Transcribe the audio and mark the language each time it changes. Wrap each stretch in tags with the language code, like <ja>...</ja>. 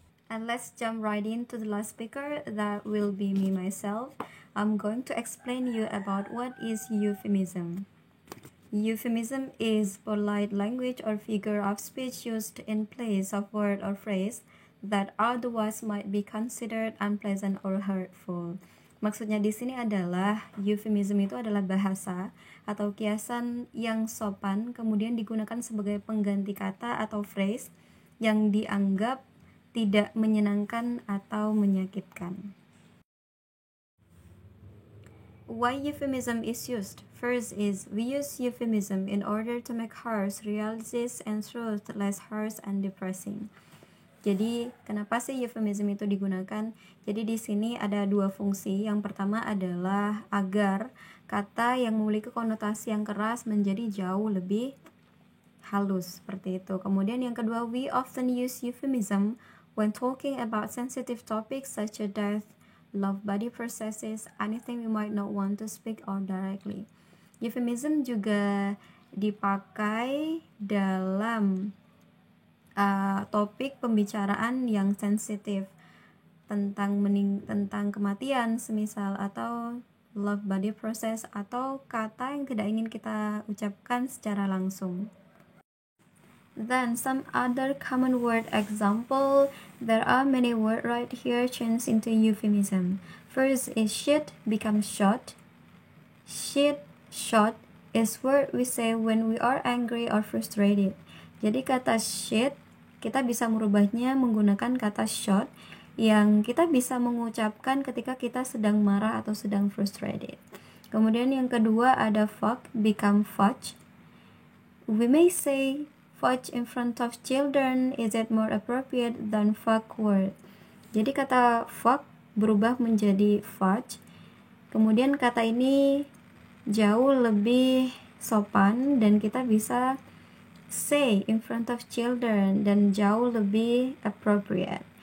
<en>And let's jump right into the last speaker. That will be me myself. I'm going to explain you about what is euphemism. Euphemism is polite language or figure of speech used in place of word or phrase that otherwise might be considered unpleasant or hurtful.</en> <id>Maksudnya di sini adalah euphemism itu adalah bahasa atau kiasan yang sopan kemudian digunakan sebagai pengganti kata atau phrase yang dianggap tidak menyenangkan atau menyakitkan.</id> <en>Why euphemism is used? First is we use euphemism in order to make harsh realities and truth less harsh and depressing.</en> <id>Jadi, kenapa sih euphemism itu digunakan? Jadi di sini ada dua fungsi. Yang pertama adalah agar kata yang memiliki konotasi yang keras menjadi jauh lebih halus, seperti itu. Kemudian yang kedua,</id> <en>we often use euphemism when talking about sensitive topics such as death, love body processes, anything we might not want to speak out directly.</en> <id>Euphemism juga dipakai dalam topik pembicaraan yang sensitif tentang kematian semisal, atau love body process, atau kata yang tidak ingin kita ucapkan secara langsung.</id> <en>Then some other common word example. There are many words right here changed into euphemism. First is shit becomes shot. Shit, shot is word we say when we are angry or frustrated.</en> <id>Jadi kata shit kita bisa merubahnya menggunakan kata shot yang kita bisa mengucapkan ketika kita sedang marah atau sedang frustrated. Kemudian yang kedua ada fuck become fudge,</id> <en>we may say fudge in front of children, is it more appropriate than fuckward?</en> <id>Jadi kata fuck berubah menjadi fudge. Kemudian kata ini jauh lebih sopan dan kita bisa</id> <en>say in front of children</en> <id>dan jauh lebih appropriate.</id>